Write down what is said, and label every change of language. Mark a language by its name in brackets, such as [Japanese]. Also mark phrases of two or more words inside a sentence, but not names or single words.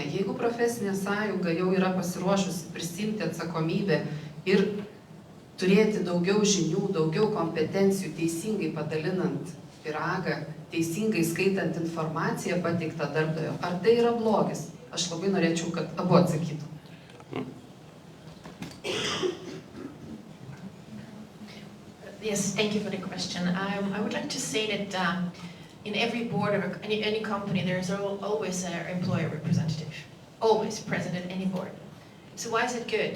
[Lithuanian] Jeigu profesinė sąjunga jau yra pasiruošusi prisimti atsakomybę ir turėti daugiau žinių, daugiau kompetencijų, teisingai padalinant pyragą, teisingai skaitant informaciją pateiktą darbdavio, ar tai yra blogis? Aš labai norėčiau, kad abu atsakytų. [English] Yes, thank you for the question. I would like to say that in every board of any company, there's always an employer representative, always present at any board. So why is it good?